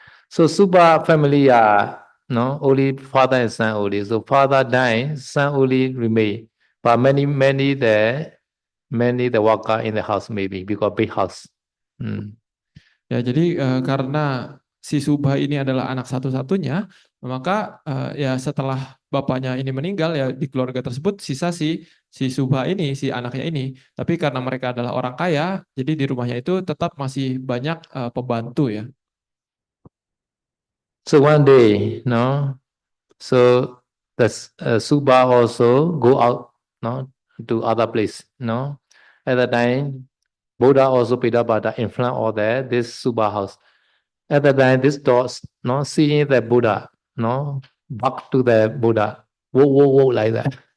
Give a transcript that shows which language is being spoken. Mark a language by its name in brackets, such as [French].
[English] So Suba family are no only father and son only. So father died, son only remain. But many the worker in the house maybe because big house. [Indonesian] Ya, jadi karena si Subha ini adalah anak satu-satunya, maka ya setelah bapaknya ini meninggal ya di keluarga tersebut sisa si Subha ini, si anaknya ini. Tapi karena mereka adalah orang kaya, jadi di rumahnya itu tetap masih banyak pembantu ya. [English] So one day, no, so the Suba also go out, no, to other place, no. At the time, Buddha also Pidabhata in front of this Suba house. At the time, this dog, no, seeing the Buddha, no, back to the Buddha, whoa, like that.